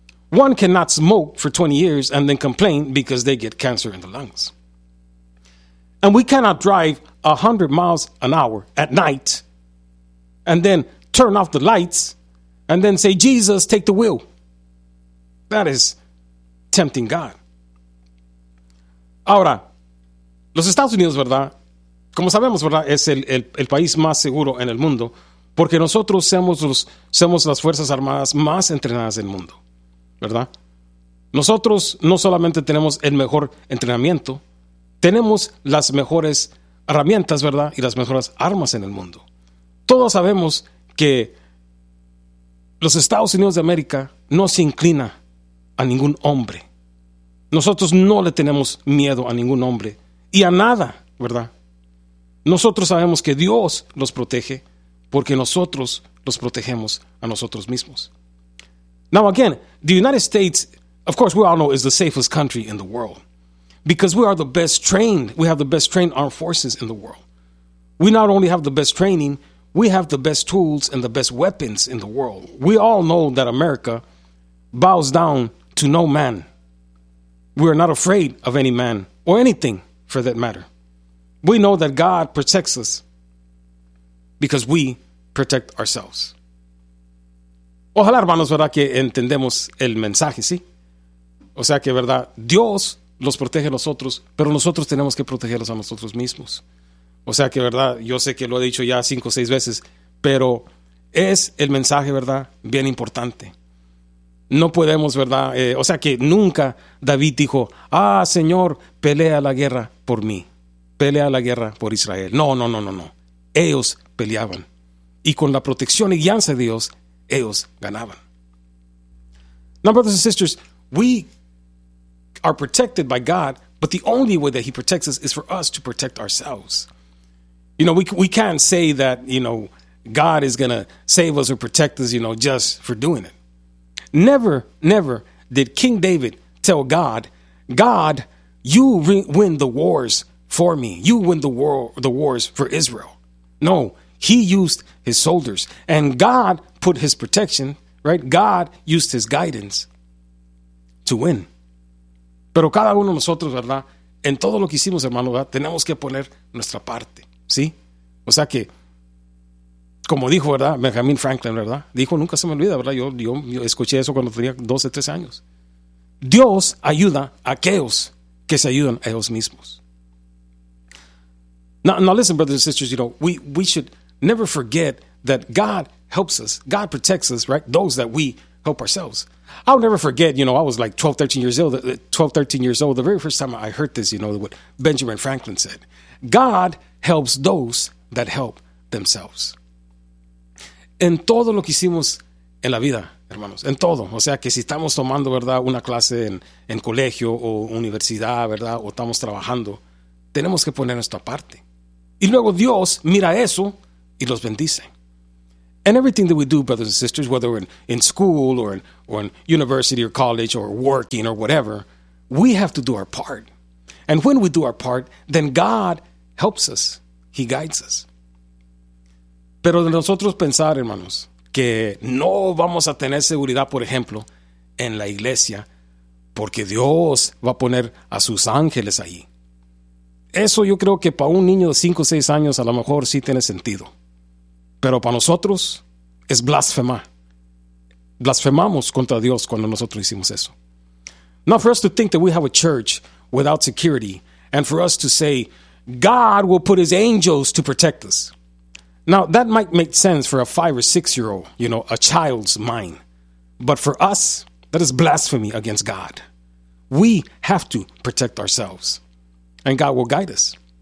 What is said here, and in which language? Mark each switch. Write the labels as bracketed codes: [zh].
[en] One cannot smoke for 20 years and then complain because they get cancer in the lungs. And we cannot drive 100 miles an hour at night and then turn off the lights and then say, Jesus, take the wheel. That is tempting God. [es] Ahora, los Estados Unidos, ¿verdad? Como sabemos, ¿verdad? Es el país más seguro en el mundo porque nosotros somos las Fuerzas Armadas más entrenadas del mundo, ¿verdad? Nosotros no solamente tenemos el mejor entrenamiento, tenemos las mejores herramientas, ¿verdad? Y las mejores armas en el mundo. Todos sabemos que los Estados Unidos de América no se inclina a ningún hombre. Nosotros no le tenemos miedo a ningún hombre y a nada, ¿verdad? Nosotros sabemos que Dios los protege porque nosotros los protegemos a nosotros mismos. [en] Now again, the United States, of course, we all know is the safest country in the world because we are the best trained. We have the best trained armed forces in the world. We not only have the best training, we have the best tools and the best weapons in the world. We all know that America bows down to no man. We are not afraid of any man or anything for that matter. We know that God protects us because we protect ourselves. [es] Ojalá, hermanos, ¿verdad?, que entendemos el mensaje, ¿sí? O sea que, ¿verdad?, Dios los protege a nosotros, pero nosotros tenemos que protegerlos a nosotros mismos. O sea que, ¿verdad?, yo sé que lo he dicho ya 5 o 6 veces, pero es el mensaje, ¿verdad?, bien importante. No podemos, ¿verdad?, o sea que nunca David dijo, ah, Señor, pelea la guerra por mí. Pelea la guerra por Israel. No. Ellos peleaban. Y con la protección y guianza de Dios, ellos ganaban. [en] Now, brothers and sisters, we are protected by God, but the only way that he protects us is for us to protect ourselves. You know, we can't say that, you know, God is going to save us or protect us, you know, just for doing it. Never, never did King David tell God, God, you win the wars for me. You win the wars for Israel. No, he used his soldiers and God put his protection, right? God used his guidance to win. [es] Pero cada uno de nosotros, ¿verdad? En todo lo que hicimos, hermano, ¿verdad?, tenemos que poner nuestra parte, ¿sí? O sea que, como dijo, ¿verdad?, Benjamin Franklin, ¿verdad? Dijo, nunca se me olvida, ¿verdad? Yo escuché eso cuando tenía 12, 13 años. Dios ayuda a aquellos que se ayudan a ellos mismos. [en] Now listen, brothers and sisters, you know, we should never forget that God helps us. God protects us, right? Those that we help ourselves. I'll never forget, you know, I was like 12, 13 years old, the very first time I heard this, you know, what Benjamin Franklin said. God helps those that help themselves. [es] En todo lo que hicimos en la vida, hermanos, en todo. O sea, que si estamos tomando, ¿verdad?, una clase en colegio o universidad, ¿verdad?, o estamos trabajando, tenemos que poner nuestra parte. Y luego Dios mira eso y los bendice. [en] And everything that we do, brothers and sisters, whether we're in school or in university or college or working or whatever, we have to do our part. And when we do our part, then God helps us. He guides us. [es] Pero de nosotros pensar, hermanos, que no vamos a tener seguridad, por ejemplo, en la iglesia, porque Dios va a poner a sus ángeles ahí. Eso yo creo que para un niño de 5 o 6 años a lo mejor sí tiene sentido. Pero para nosotros es blasfemar. Blasfemamos contra Dios cuando nosotros hicimos eso. [en] Not for us to think that we have a church without security, and for us to say God will put his angels to protect us. Now, that might make sense for a 5 or 6 year old, you know, a child's mind. But for us, that is blasphemy against God. We have to protect ourselves, and God will guide us.